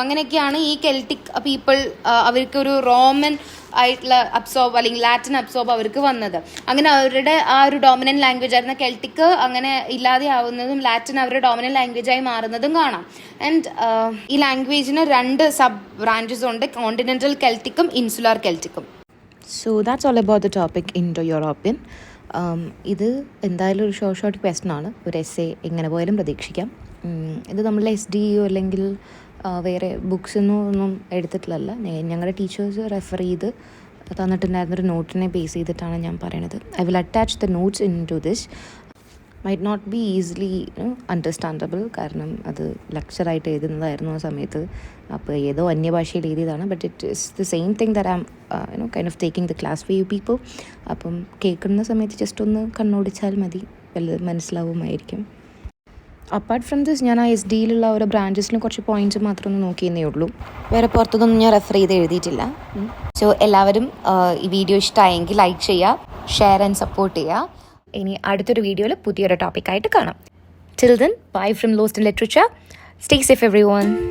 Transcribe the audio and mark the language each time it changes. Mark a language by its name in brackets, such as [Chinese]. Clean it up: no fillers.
[Malayalam] അങ്ങനെയൊക്കെയാണ് ഈ Celtic people അവർക്ക് ഒരു റോമൻ ആയിട്ടുള്ള അബ്സോർബ് അല്ലെങ്കിൽ ലാറ്റിൻ അബ്സോർബ് അവർക്ക് വന്നത്. അങ്ങനെ അവരുടെ ആ ഒരു ഡോമിനന്റ് ലാംഗ്വേജ് ആയിരുന്ന കെൽറ്റിക് അങ്ങനെ ഇല്ലാതെ ആവുന്നതും ലാറ്റിൻ അവരുടെ ഡോമിനന്റ് ലാംഗ്വേജായി മാറുന്നതും കാണാം. ആൻഡ് ഈ ലാംഗ്വേജിന് 2 സബ് ബ്രാഞ്ചസ് ഉണ്ട്, continental കെൽറ്റിക്കും insular കെൽറ്റിക്കും. [English] So that's all about the topic Indo European. [Malayalam] ഇത് എന്തായാലും ഒരു ഷോർട്ട് ക്വസ്റ്റൻ ആണ്, ഒരു എസ്സേ എങ്ങനെ പോയാലും പ്രതീക്ഷിക്കാം. ഇത് നമ്മൾ SDO അല്ലെങ്കിൽ വേറെ ബുക്സൊന്നും എടുത്തിട്ടില്ലല്ല. ഞങ്ങളുടെ ടീച്ചേഴ്സ് റെഫർ ചെയ്ത് തന്നിട്ടുണ്ടായിരുന്നൊരു നോട്ടിനെ ബേസ് ചെയ്തിട്ടാണ് ഞാൻ പറയണത്. [English] I will attach the notes in to this. Might not be easily understandable, [Malayalam] കാരണം അത് ലെക്ചറായിട്ട് എഴുതുന്നതായിരുന്നു ആ സമയത്ത്. അപ്പോൾ ഏതോ അന്യഭാഷയിൽ എഴുതിയതാണ്. [English] But it is the same thing that I am kind of taking the class for you people. [Malayalam] അപ്പം കേൾക്കുന്ന സമയത്ത് ജസ്റ്റ് ഒന്ന് കണ്ണോടിച്ചാൽ മതി, വല്ലത് മനസ്സിലാവുമായിരിക്കും. അപ്പാർട്ട് ഫ്രം ദിസ് ഞാൻ ആ SDയിലുള്ള ഓരോ ബ്രാഞ്ചസിലും കുറച്ച് പോയിൻറ്റ്സ് മാത്രം ഒന്ന് നോക്കിയെന്നേ ഉള്ളൂ. വേറെ പുറത്തുനിന്നൊന്നും ഞാൻ റെഫർ ചെയ്ത് എഴുതിയിട്ടില്ല. സോ എല്ലാവരും ഈ വീഡിയോ ഇഷ്ടമായെങ്കിൽ ലൈക്ക് ചെയ്യുക, ഷെയർ ആൻഡ് സപ്പോർട്ട് ചെയ്യുക. ഇനി അടുത്തൊരു വീഡിയോയിൽ പുതിയൊരു ടോപ്പിക്കായിട്ട് കാണാം. [English] Till then, bye from Lost in Literature. Stay safe everyone.